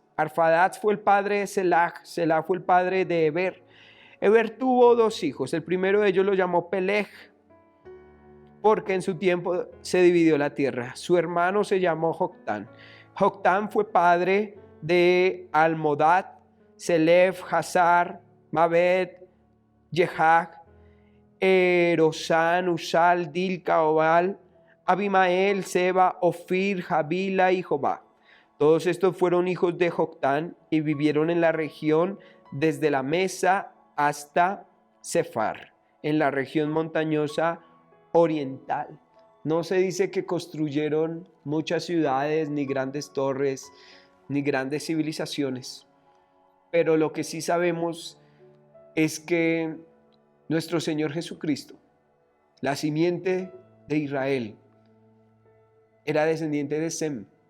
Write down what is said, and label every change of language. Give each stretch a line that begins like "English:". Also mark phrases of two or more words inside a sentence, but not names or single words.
Spanish: Arfaxad fue el padre de Selah, Selah fue el padre de Eber. Eber tuvo dos hijos. El primero de ellos lo llamó Peleg, porque en su tiempo se dividió la tierra. Su hermano se llamó Joctán. Joctán fue padre de Almodad, Selef, Hazar, Mabed, Jehag, Erosán, Usal, Dilca, Obal, Abimael, Seba, Ofir, Javila y Jobá. Todos estos fueron hijos de Joctán y vivieron en la región desde la Mesa hasta Sefar, en la región montañosa oriental. No se dice que construyeron muchas ciudades, ni grandes torres, ni grandes civilizaciones, pero lo que sí sabemos es que nuestro Señor Jesucristo, la simiente de Israel, era descendiente de Sem.